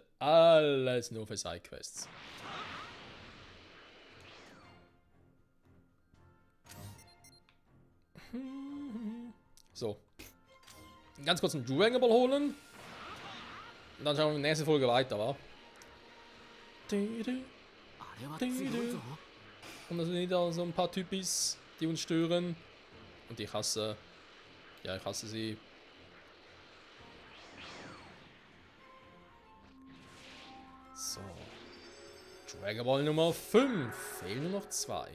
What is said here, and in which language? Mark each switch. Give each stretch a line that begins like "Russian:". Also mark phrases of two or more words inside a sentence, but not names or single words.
German: Alles nur für Sidequests. So. Ganz kurz einen Dragon Ball holen. Und dann schauen wir in der nächsten Folge weiter, wa?
Japanese: あれは強いぞ。
German: Und da sind wieder so ein paar Typis, die uns stören. Und ich hasse. Ja, ich hasse sie. So. Dragon Ball Nummer 5. Fehlen nur noch 2.